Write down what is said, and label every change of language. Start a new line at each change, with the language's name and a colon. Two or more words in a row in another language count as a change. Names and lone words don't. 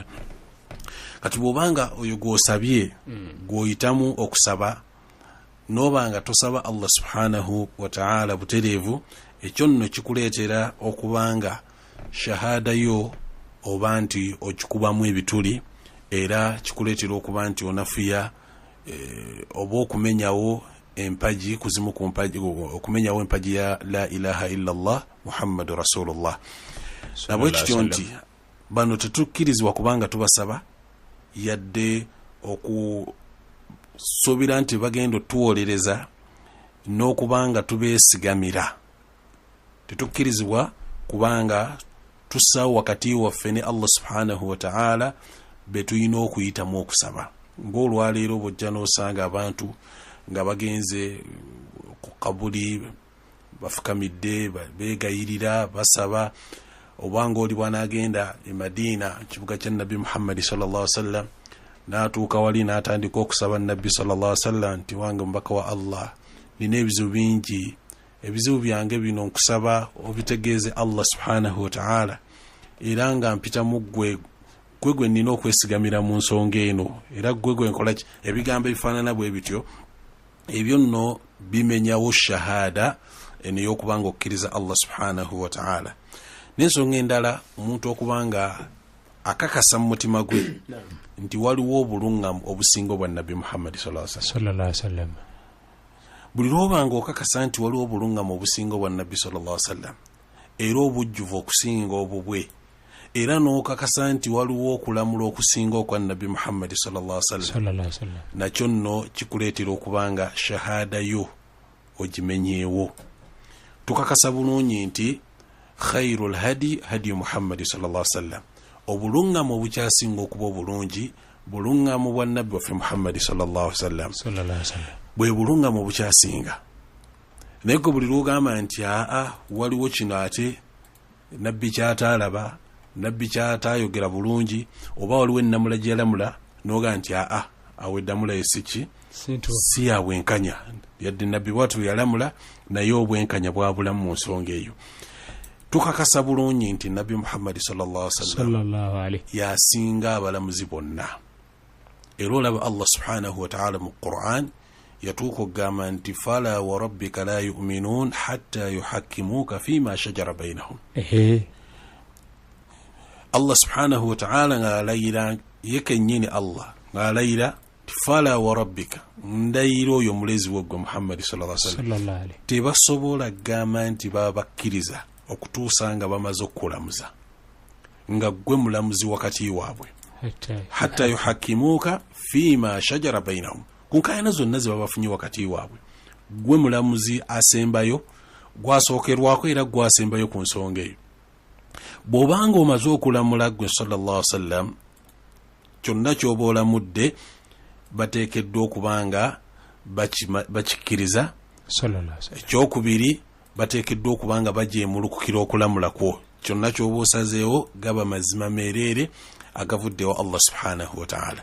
Ganda: Kati bw'obanga oyo gw'osabye gw'oyitamu okusaba n'obanga tosaba Allah
Arabic: سبحانه وتعالى
Ganda: butereevu, ekyo nno kikuleetera okubanga shahada yo oba nti okikubamu ebituli, era kikuleetera okuba nti onafuya oba okumenyawo empaji kuzimu ku mpaji, okumenyawo empaji ya
Arabic: لا إله إلا الله محمد رسول الله.
Ganda: Nabwe kityo nti bano tetukkirizibwa kubanga tubasaba yadde okusobira nti bagenda otuwolereza n'okubanga tubeesigamira. Tetukkirizibwa kubanga tussaawo wakati waffe ne Allah
Arabic: سبحانه وتعالى
Ganda: be tulina okuyitamu okusaba. Ng'olwaleero bw'ojja n'osanga abantu nga bagenze ku kabuli bafukamidde beegayirira basaba, obanga oli bw'anaagenda e Madiina kibuga kya Nabbi Muhammad
Arabic: صلى الله عليه وسلم
Ganda: n'atuuka wali n'atandika okusaba Nabbi
Arabic: صلى الله عليه وسلم
Ganda: nti wange mubaka wa Allah nina ebizibu bingi, ebizibu byange bino nkusaba obitegeeze Allah
Arabic: سبحانه وتعالى,
Ganda: era nga mpita mu gwe nina okwesigamira mu nsonga eno, era gwe nkola ki, ebigambo ebifaanana bwe bityo, ebyo nno bimenyawo shahada eno y'okubanga okkiriza Allah
Arabic: سبحانه وتعالى.
Ganda: N'ensonga endala omuntu okubanga akakasa mu mutima gwe nti waliwo obuluŋŋamu obusinga obwa Nabbi Muhammad
Arabic: صلى الله عليه وسلم.
Ganda: Buli lwobanga okakasa nti waliwo obuluŋŋamu obusinga obwa Nabbi
Arabic: صلى الله عليه وسلم
Ganda: era obujjuvu okusinga obubwe, era n'okakasa nti waliwo okulamula okusinga okwa Nabbi Muhammad
Arabic: صلى الله عليه وسلم,
Ganda: nakyo nno kikuleetera okubanga shahada yo ogimenyeewo. Tukakasa bulungi nti
Arabic: خير الهدي هدي
Ganda: Muhammad
Arabic: صلى الله عليه وسلم,
Ganda: obuluŋŋamu obukyasinga okuba obulungi buluŋŋamu bwa Nabbi waffe Muhammad
Arabic: صلى الله عليه وسلم,
Ganda: bwe buluŋŋamu obukyasinga. Naye buli lwogamba nti waliwo kino ate Nabbi kyataalaba, Nabbi kyataayogera bulungi, oba waliwo ennamula gyeyalamula n'oga nti awo eddamula esiki si ya bwenkanya, yadde Nabbi bwatu yalamula naye obwenkanya bwabulamu mu nsonga eyo. Tukakasa bulungi nti Nabbi Muhammad
Arabic: صلى الله عليه وسلم
Ganda: yasinga abalamuzi bonna, era olaba Allah
Arabic: سبحانه وتعالى
Ganda: mu Qur'an yatuuka okugamba nti
Arabic: فلا وربك لا يؤمنون حتى يحكموك فيما شجر بينهم.
Ganda: Allah
Arabic: سبحانه وتعالى
Ganda: ng'alayira ye kennyini Allah ng'alayira
Arabic: فلا وربك,
Ganda: ndayiro oyo mulezi w'ogwe Muhammad
Arabic: صلى الله عليه وسلم,
Ganda: tebasobola gamba nti baba bakkiriza okutuusa nga bamaze okukulamuza nga gwe mulamuzi wakati waabwe,
Arabic: حتى يحكموك فيما شجر بينهم,
Ganda: kunkayana zonna ze babafunye wakati waabwe, gwe mulamuzi asembayo gwasookerwako era gwasembayo ku nsonga eyo. Bw'obanga omaze okulamula gwe
Arabic: صلى الله عليه وسلم,
Ganda: kyonna ky'oba olamudde bateekeddwa okubanga bakikkiriza. Ekyokubiri bateekeddwa okubanga bajeemulukukira okulamula kwo, kyonna ky'oba osazeewo gaba mazima meereere agavuddewo Allah
Arabic: سبحانه وتعالى.